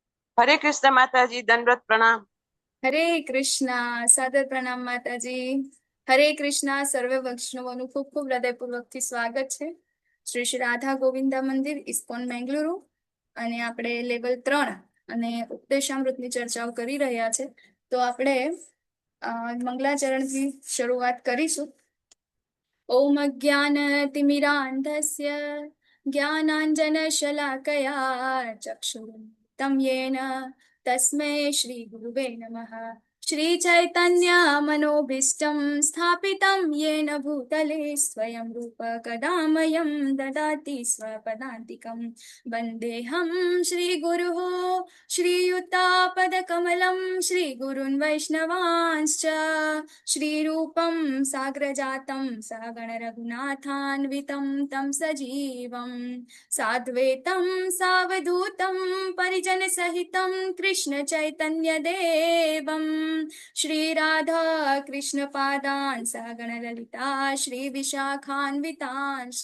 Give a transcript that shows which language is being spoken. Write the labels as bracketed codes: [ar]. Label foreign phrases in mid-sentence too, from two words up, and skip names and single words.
[hi] हरे कृष्ण माताजी, दंडवत प्रणाम। [gu] હરે કૃષ્ણ સાદર પ્રણામ માતાજી. હરે કૃષ્ણ સર્વ વૈષ્ણવોનું ખૂબ ખૂબ હૃદયપૂર્વકથી સ્વાગત છે શ્રી શ્રી રાધા ગોવિંદા મંદિર ઇસ્કોન બેંગલુરુ. અને આપણે લેવલ 3 અને ઉપદેશામૃતની ચર્ચાઓ કરી રહ્યા છે. તો આપણે મંગલાચરણથી શરૂઆત કરીશું. [sa] ओम अज्ञानतिमिरान्धस्य ज्ञानाञ्जनशलाकया चक्षुरुन्मिलितं येन तस्मै श्री गुरुवे नमः। श्री चैतन्य मनोभीष्टं स्थापितं येन भूतले स्वयं रूप कदा मह्यं ददाति स्वपदान्तिकं। वन्देऽहं श्रीगुरुः श्रीयुतापदकमलं श्रीगुरुन् वैष्णवांश्च श्रीरूपं साग्रजातं सहगण रघुनाथान्वितं तं सजीवं साद्वैतं सावधूतं परिजनसहितं कृष्ण चैतन्य देवं श्रीराधा कृष्णपादान् सहगण ललिता श्रीविशाखान्वितांश्च।